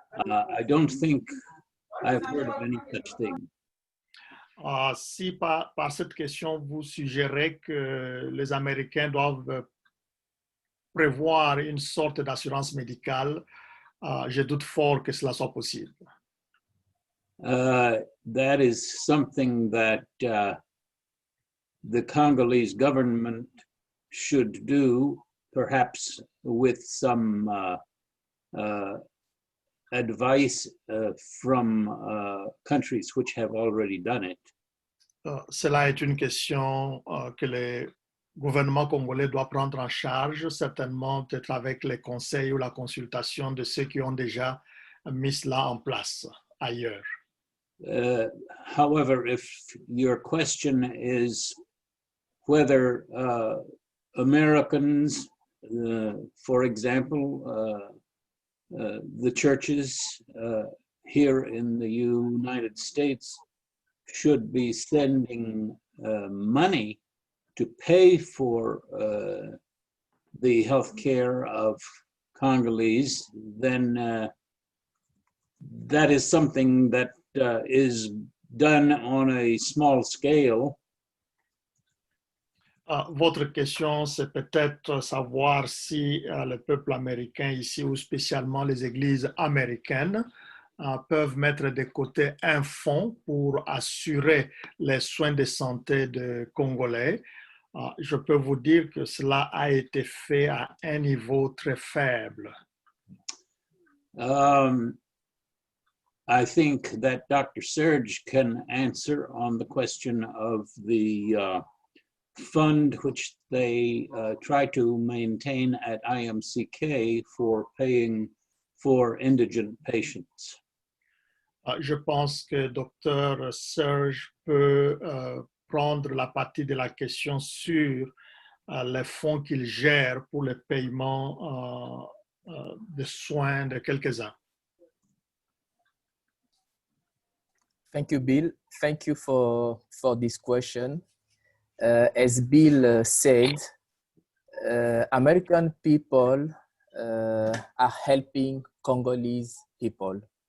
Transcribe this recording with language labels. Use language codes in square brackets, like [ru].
[en] I don't think I've heard of any such thing. [fr] Si par cette question, vous suggérez que les Américains doivent prévoir une sorte d'assurance médicale, je doute fort que cela soit possible. [en] That is something that the Congolese government should do, perhaps with some advice from countries which have already done it. [fr] Cela est une question que le gouvernement congolais doit prendre en charge, certainement peut-être avec les conseils ou la consultation de ceux qui ont déjà mis cela en place ailleurs. [en] However, if your question is whether Americans, for example, the churches here in the United States should be sending money to pay for the health care of Congolese, then that is something that is done on a small scale. [fr] Votre question, c'est peut-être savoir si le peuple américain ici, ou spécialement les églises américaines, peuvent mettre de côté un fonds pour assurer les soins de santé des Congolais. Je peux vous dire que cela a été fait à un niveau très faible. [en] I think that Dr. Serge can answer on the question of the fund which they try to maintain at IMCK for paying for indigent patients. [fr] Je pense que Dr. Serge peut prendre la partie de la question sur les fonds qu'il gère pour le paiement de soins de quelques-uns. [en] Thank you, Bill. Thank you for this question. As Bill said, American people are helping Congolese people.